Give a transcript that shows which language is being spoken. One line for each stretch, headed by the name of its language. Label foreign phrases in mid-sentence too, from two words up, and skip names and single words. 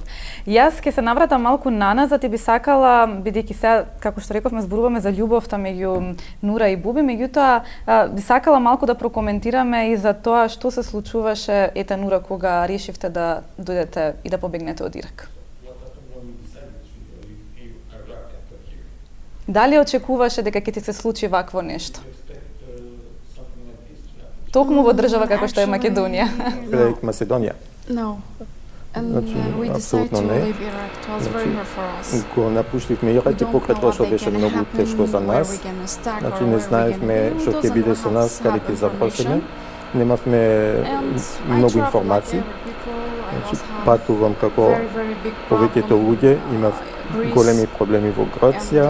Macedonian: Јас ќе се навратам малку наназад и би сакала, бидејќи сега, како што рековме, зборуваме за љубовта меѓу Нура и Боби, меѓутоа би сакала малку да прокоментираме и за тоа што се случуваше, ете Нура, кога решивте да дојдете и да побегнете од Ирак. Дали очекуваше дека ќе ти се случи вакво нешто? Токму во држава како што е Македонија. Македонија.
English: No. And we decided to leave Iraq. It was very hard for us.
Macedonian: Го напуштивме Ирак и покрај тоа што беше многу тешко за нас. Значи не знаевме што ќе биде со нас, каде ќе започнеме. Немавме многу информации. Значи патувам како повеќето луѓе, имав големи проблеми во Грција.